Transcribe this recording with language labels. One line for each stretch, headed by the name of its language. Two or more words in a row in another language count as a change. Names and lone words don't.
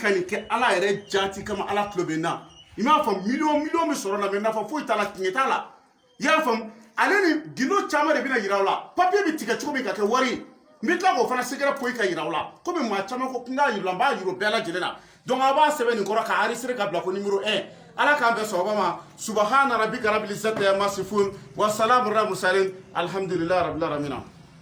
Bambara: ka nin kɛ ala yɛrɛ jaati kama ala tulo bɛ na i m'a faamu miliyɔn bɛ sɔrɔ la mɛ nafa foyi t'a la tiɲɛ t'a la i y'a faamu ale ni gindo caman de bɛna yira aw la papiye bɛ tigɛ cogo min ka kɛ wari n bɛ tila k'o fana sɛgɛrɛ poyi ka yira aw la komi maa caman ko n k'a yira n b'a yira o bɛɛ lajɛlen na donc a b'a sɛbɛn nin kɔrɔ ka enregistrer ka bila ko numéro 1 ala k'an bɛn sababa ma
Arabic: سبحان ربك رب العزة عما يصفون وسلام على المرسلين الحمد لله رب العالمين